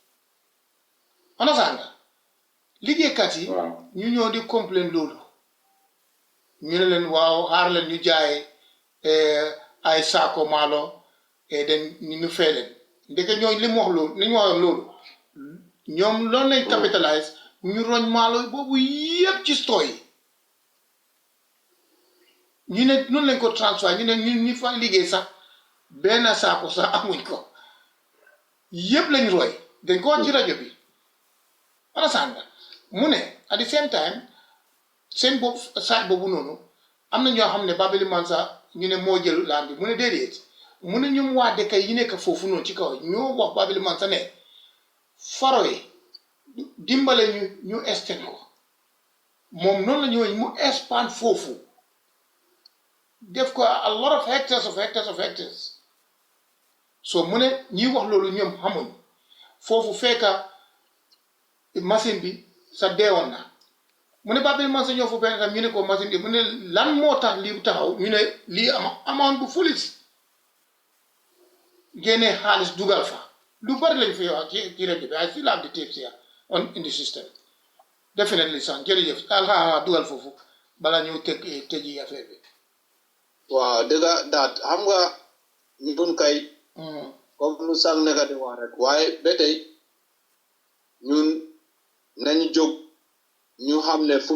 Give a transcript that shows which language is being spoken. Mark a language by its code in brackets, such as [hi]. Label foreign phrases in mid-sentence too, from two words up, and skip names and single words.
[wo] nga liggéeykat yi ñu ñëw di complain loolu ñu ne leen waaw xaar leen ñu jaay ay saako maalo dañ ñu fay leen ndeke ñooñu li mu wax loolu li ñu waxoon loolu ñoom loolu lañ capitalise ñu roñ maalo boobu yépp ci store yi ñu ne noonu lañ ko transfert ñu ne ñu fa liggéey sax benn saako sax amuñ ko yépp lañ roy dañ ko wax ci rajo bi nga mu ne [en] at the same time [wo] seen bopp saaj boobu noonu am na ñoo xam ne Babili Mansa ñu ne moo jël laan bi mu ne déedéet mu ne ñoom waa dëkk yi nekk foofu noonu ci kaw ñoo wax Babili Mansa ne faro yi dimbale ñu extend ko moom noonu la ñëwee mu expand foofu def ko [en] a lot of hectares [wo] so mu ne ñiy wax loolu ñoom xamuñ foofu fekka machine bi sa deewoon na mu ne Babili Mansa ñoo fa benn tam ñu ne ko machine bi mu ne lan moo tax lii taxaw ñu ne lii amoon bu fulis génne xaalis dugal fa lu bari lañ fi wax ci rajo bi [en] I still have the tapes here in the system definitely [wo] sax jërëjëf alxames dugal foofu bala ñu tëji affaire bi waaw dëgga daat xam nga ñun kay comme lu sang nekk di wax rek waaye ba tey ñun nañu jóg ñu xam ne fu